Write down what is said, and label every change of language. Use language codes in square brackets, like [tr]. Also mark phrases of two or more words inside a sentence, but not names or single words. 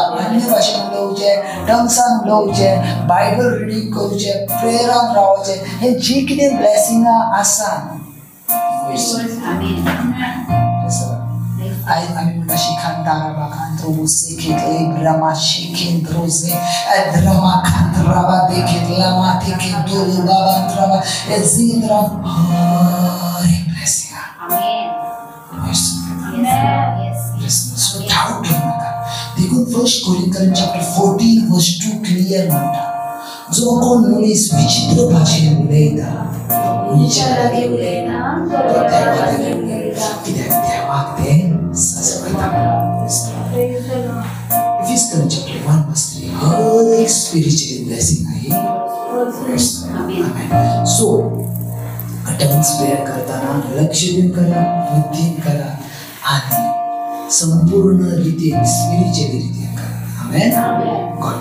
[kok] अन्य भाशेन उलोवचे, टंग्सान उलोवचे, [en] Bible reading [kok] करूचे, प्रेयरान रावचे, हे जी कितें ब्लेसिंगां आसा आयज आमी म्हणटा शिखांतारा बाखांत्रोबुसे खेतले ब्रह्मा शिखेंत्रोसे अद्रमा खांत्राबा देखितला माथे खेतोले बाबांत्राबा एजिंद्रा हरे ब्लेसिंग. [en] So doubt [kok] नका. देखून 1 कोरिंथियन्स चॅप्टर 14:2 क्लियर म्हणटा, जो कोण मनीस विचित्र भाशेन उलयता विचारांनी उलयना तो देवानी उलयता, कित्याक देवाक ते सजवता. [mr] इफिसियन्स चॅप्टर 1:3 हर एक [en] spiritual blessing [mr] आहे. [kok] आमेन. [mr] सो [en] tongues prayer [mr] करताना लक्ष देऊन करा, बुद्धीन करा आणि संपूर्ण रीतीन स्पिरिच्युअल रीतीन करा. [kok] आमेन. गॉड